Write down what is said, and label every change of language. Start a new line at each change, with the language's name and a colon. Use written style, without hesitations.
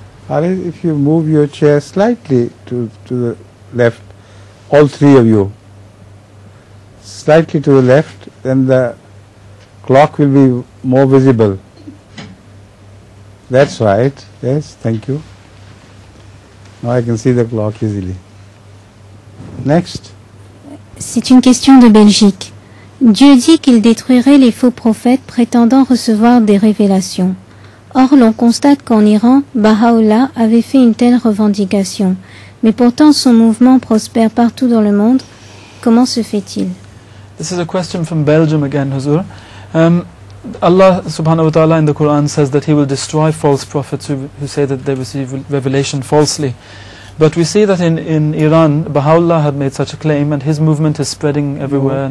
English: If you move your chair slightly to the left, all three of you, slightly to the left, then the clock will be more visible. That's right. Yes, thank you. Now I can see the clock easily. Next.
French: C'est une question de Belgique. Dieu dit qu'il détruirait les faux prophètes prétendant recevoir des révélations. Or, l'on constate qu'en Iran, Baha'u'llah avait fait une telle revendication. Mais pourtant, son mouvement prospère partout dans le monde. Comment se fait-il?
English: This is a question from Belgium again, Huzur. Allah subhanahu wa ta'ala in the Quran says that He will destroy false prophets who say that they receive revelation falsely. But we see that in Iran, Baha'u'llah had made such a claim, and his movement is spreading everywhere.